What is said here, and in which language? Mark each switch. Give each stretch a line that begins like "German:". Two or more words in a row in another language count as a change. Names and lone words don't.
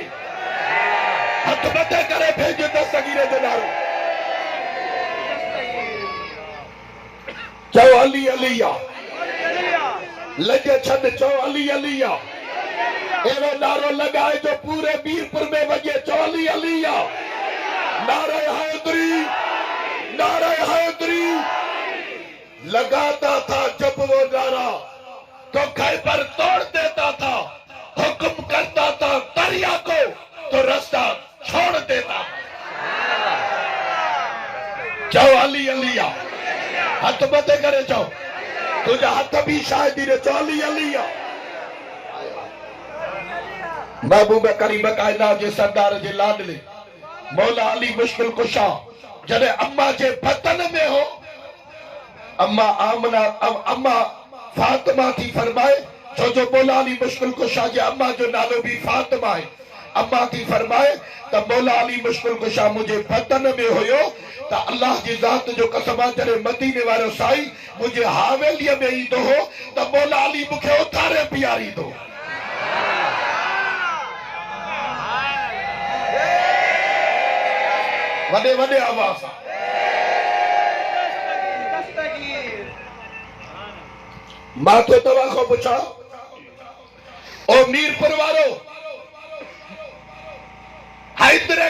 Sindhi: हथ मथे करे भेज दस्तगीर जो नारो चओ अली अली आ। लॻे छॾ चओ अली अली आ। अहिड़ो नारो लॻाए जो पूरे मीरपुर में वञे चओ अली अली आ।
Urdu: نعرے حیدری، نعرے حیدری لگاتا تھا جب وہ نعرہ تو خیبر توڑ دیتا تھا. حکم کرتا تھا دریا کو تو راستہ چھوڑ دیتا.
Sindhi: जाओ अली अली आ। हाथ मथे करे जाओ तुझा हाथ भी शायद रे चओ अली अली आ। महबूब करीम कायनात जे सरदार जे लाडले मौला अली मुश्किल कुशा जॾहिं अम्मा जे बतन में हो, अम्मा आमना अम्मा फातिमा थी फरमाए, छो जो मौला अली मुश्किल कुशा जे अम्मा जो नालो भी फातिमा है। अम्मा थी फरमाए त मौला अली मुश्किल कुशा मुझे बतन में हुयो त अल्लाह जी ज़ात जो कसम आहे जॾहिं मदीने वारो साईं मुझे हावेलीअ में ईंदो हो त मौला अली मूंखे उथारे पीआरींदो। वॾे वॾे आवाज़ मां तो तव्हां खां पुछां ओ मीरपुर वारो हैदर